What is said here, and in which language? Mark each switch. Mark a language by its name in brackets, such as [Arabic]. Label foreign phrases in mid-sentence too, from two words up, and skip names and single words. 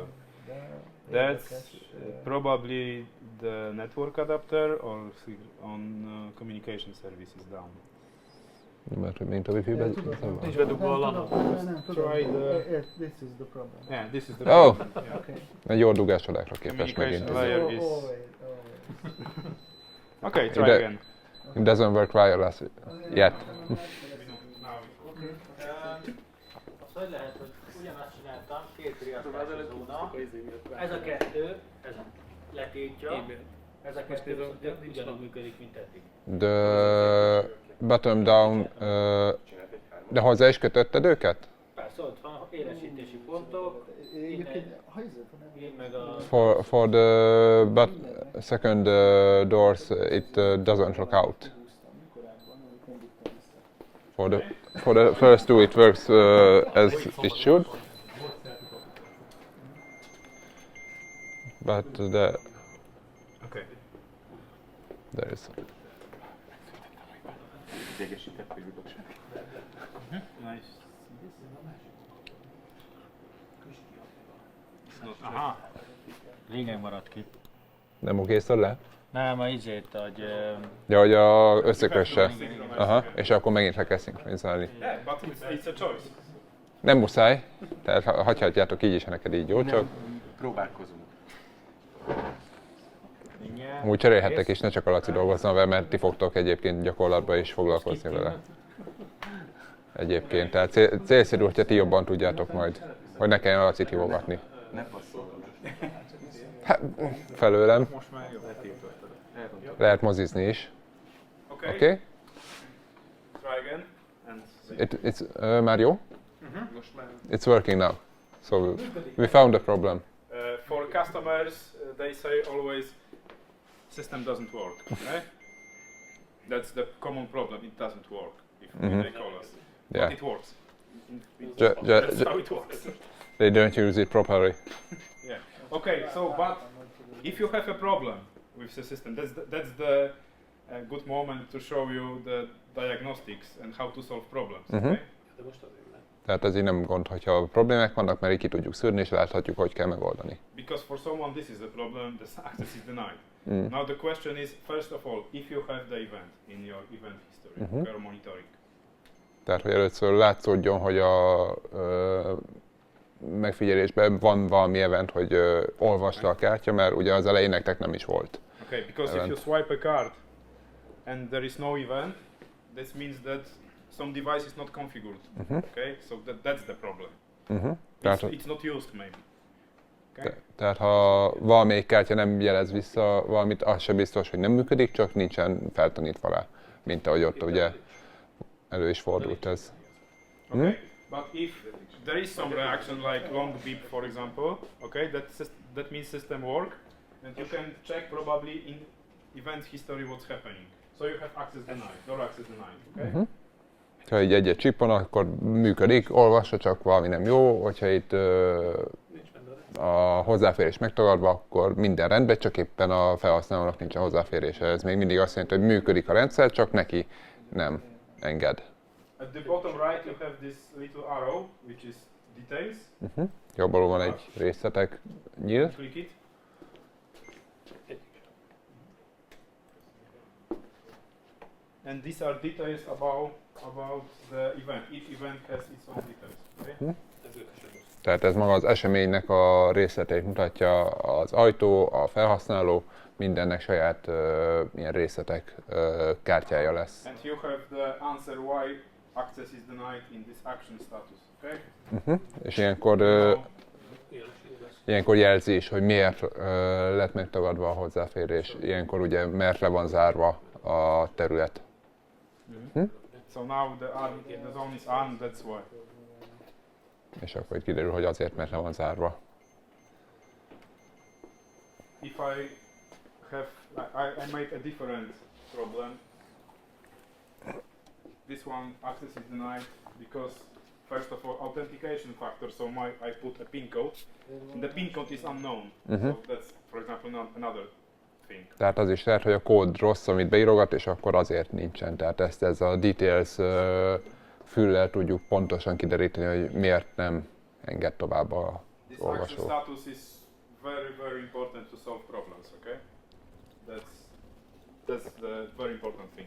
[English] That's probably the network adapter or on communication service is down. [Hungarian] Mert hogy mint a wifi-ben. Nincs bedugva a LAN. Nem tudom. [English] Try the. This is the problem. Yeah, this is the. Oh! problem. Yeah. Okay. [Hungarian] Egy jó dugáscsodákra képes megint. [English] Communication layer is. Okay, try The- again. It doesn't work wireless yet. [Hungarian] Azt hogy lehet, hogy ugyanazt csináltam, 2 riasztási zóna, ez a 2, ez letiltja, ez a 2 ugyanúgy működik, mint eddig. [English] The bottom down [Hungarian] De hozzá is kötötted őket? Persze, ott van élesítési pontok, én meg a... [English] For the second doors, it doesn't look out. For the first two, it works as it should. But there is. Nice. [Hungarian] Aha, régen maradt ki. Nem okészod le? Nem, a izét, hogy... Ja, hogy összekösse. Aha, és akkor megint le kell szinkronizálni. [English] Yeah, but it's a choice. [Hungarian] Nem muszáj, tehát hagyhatjátok így is, ha neked így jó, csak Próbálkozunk. úgy cserélhettek és ne csak a Laci dolgozzon vele, mert ti fogtok egyébként gyakorlatban is foglalkozni vele. Egyébként, tehát célszerű, hogyha ti jobban tudjátok majd, hogy ne kelljen a Lacit hívogatni. Ne passzolod. Hát, felőlem. Most már jó. Lehet mozizni is. [English] Okay. [Hungarian] Oké? [English] Try again. And [Hungarian] It's már jó? [English] It's working now. So we found the problem. for customers, they say always system doesn't work. Okay? That's the common problem. It doesn't work if they call us. Yeah. But it works. That's how it works. They don't use it properly. Yeah. Okay. So, but if you have a problem with the system, that's the good moment to show you the diagnostics and how to solve problems. Okay? [Hungarian] Tehát ez így nem gond, hogyha problémák vannak, mert így ki tudjuk szűrni, és láthatjuk, hogy kell megoldani. [English] Because for someone this is the problem, the access is denied. Now the question is, first of all, if you have the event in your event history, your monitoring. [Hungarian] Tehát, hogy először látszódjon, hogy a megfigyelésben van valami event, hogy olvasta a kártya, mert ugye az elején nektek nem is volt. [English] Okay, because event. If you swipe a card and there is no event, this means that some device is not configured. Okay, so that's the problem. It's not used maybe. Okay? [Hungarian] Tehát ha valamelyik kártya nem jelez vissza valamit, az sem biztos, hogy nem működik, csak nincsen feltanítva rá, mint ahogy ott ugye elő is fordult ez. [English] Okay, but if there is some reaction like long beep, for example, okay, that means system work, and you can check probably in event history what's happening. So you have access denied, door access denied, okay? [Hungarian] Ha így egy csippon, akkor működik, olvassa, csak valami nem jó, hogyha itt a hozzáférés megtagadva, akkor minden rendben, csak éppen a felhasználónak nincs a hozzáférése. Ez még mindig azt jelenti, hogy működik a rendszer, csak neki nem enged. [English] At the bottom right you have this little arrow, which is details. [Hungarian] Jobb oldalon van egy részletek nyíl. [English] Click it. And these are details about the event. Each event has its own details. Okay? [Hungarian] Tehát ez maga az eseménynek a részleteit mutatja, az ajtó, a felhasználó, mindennek saját ilyen részletek kártyája lesz. [English] And you have the answer why access is denied in this action status. Okay? [Hungarian] És ilyenkor jelzi is, hogy miért lett megtagadva a hozzáférés. Ilyenkor ugye miért le van zárva a terület. [English] So now the zone is armed, that's why. [Hungarian] És akkor itt kiderül, hogy azért, mert le van zárva. [English] If I make a different problem. This one access is denied because first of all authentication factor. So I put a PIN code. And the PIN code is unknown. So that's for example another thing. [Hungarian] Tehát az is lehet, hogy a kód rossz, amit beírogat, és akkor azért nincsen. Tehát ezt ez a details füllel tudjuk pontosan kideríteni, hogy miért nem enged tovább az olvasó. [English] This action status is very important to solve problems, okay? That's the very important thing.